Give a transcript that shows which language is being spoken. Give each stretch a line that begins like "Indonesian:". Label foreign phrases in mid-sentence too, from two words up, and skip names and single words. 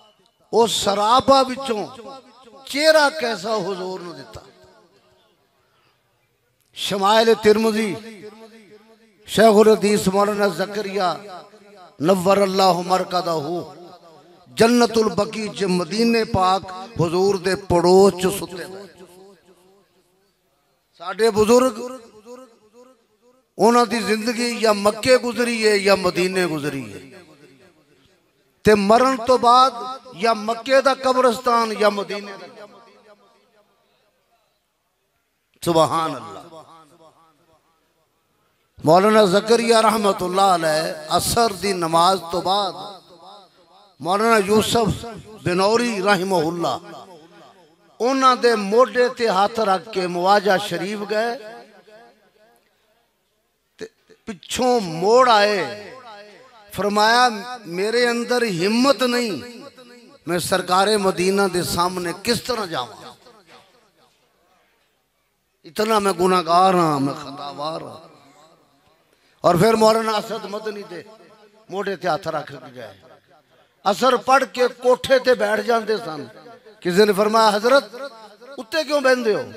Punjabi: ਉਸ ਸਰਾਪਾ ਵਿਚੋਂ ਚਿਹਰਾ ਕੈਸਾ ਹੁਜ਼ੂਰ ਨੂੰ ਦਿੱਤਾ। ਸ਼ਮਾਇਲ ਤਿਰਮਿਜ਼ੀ ਸ਼ੇਖ਼ੁਲ ਹਦੀਸ ਮੌਲਾਨਾ ਜ਼ਕਰੀਆ
Arabic: نور الله مرقده
Punjabi: ਜੰਨਤੁਲ ਬਕੀ ਚ ਮਦੀਨੇ ਪਾਕ ਹੁਜ਼ੂਰ ਦੇ ਪੜੋਸ ਚ ਸੁੱਤੇ ਸਾਡੇ ਬੁਜ਼ੁਰਗ ਉਨ੍ਹਾਂ ਦੀ ਜ਼ਿੰਦਗੀ ਯਾ ਮੱਕੇ ਗੁਜ਼ਰੀ ਹੈ ਯਾ ਮਦੀਨੇ ਗੁਜ਼ਰੀ ਹੈ ਤੇ ਮਰਨ ਤੋਂ ਬਾਅਦ ਯਾ ਮੱਕੇ ਦਾ ਕਬਰਿਸਤਾਨ ਯਾ ਮਦੀਨੇ ਦਾ।
Arabic: سبحان الله.
Punjabi: ਮੌਲਾਨਾ ਜ਼ਕਰੀਆ
Arabic: رحمة الله عليه
Punjabi: ਅਸਰ ਦੀ ਨਮਾਜ਼ ਤੋਂ ਬਾਅਦ ਮੌਲਾਨਾ ਯੂਸੁਫ਼ ਬਿਨੌਰੀ ਰਹਿਮਹੁੱਲਾਹ ਉਨ੍ਹਾਂ ਦੇ ਮੋਢੇ ਤੇ ਹੱਥ ਰੱਖ ਕੇ ਮੁਆਜਾ ਸ਼ਰੀਫ਼ ਗਏ, ਪਿੱਛੋਂ ਮੋੜ ਆਏ, ਫ਼ਰਮਾਇਆ ਮੇਰੇ ਅੰਦਰ ਹਿੰਮਤ ਨਹੀਂ, ਮੈਂ ਸਰਕਾਰੇ ਮਦੀਨਾ ਦੇ ਸਾਮ੍ਹਣੇ ਕਿਸ ਤਰ੍ਹਾਂ ਜਾਊਂ, ਇਤਨਾ ਮੈਂ ਗੁਨਾਹਗਾਰ ਹਾਂ, ਮੈਂ ਖ਼ਤਾਵਾਰ ਹਾਂ। ਔਰ ਫਿਰ ਮੌਲਾਨਾ ਅਸਦ ਮਦਨੀ ਦੇ ਮੋਢੇ ਤੇ ਹੱਥ ਰੱਖ ਕੇ ਗਏ, ਅਸਰ ਪੜ੍ਹ ਕੇ ਕੋਠੇ ਤੇ ਬੈਠ ਜਾਤੇ ਸਨ। ਕਿਸੀ ਨੇ ਫ਼ਰਮਾਇਆ ਹਜ਼ਰਤ ਉੱਤੇ ਕਿਉਂ ਬਹਿੰਦੇ ਹੋ?